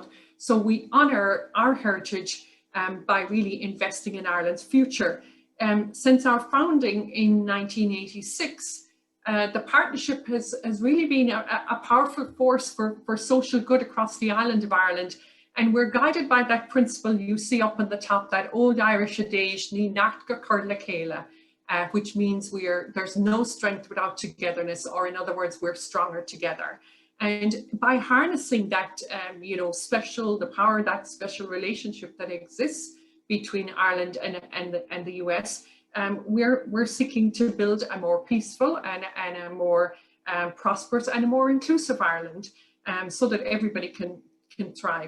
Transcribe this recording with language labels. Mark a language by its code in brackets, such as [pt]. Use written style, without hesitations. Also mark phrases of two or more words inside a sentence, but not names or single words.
[en] So we honour our heritage by really investing in Ireland's future. Since our founding in 1986, the partnership has really been a powerful force for social good across the island of Ireland. And we're guided by that principle you see up on the top, that old Irish adage, [ga] Ní nacht go cur le céile, [en] which means there's no strength without togetherness, or in other words, we're stronger together. And by harnessing that, the power of that special relationship that exists between Ireland and the US, we're seeking to build a more peaceful and a more prosperous and a more inclusive Ireland, so that everybody can thrive.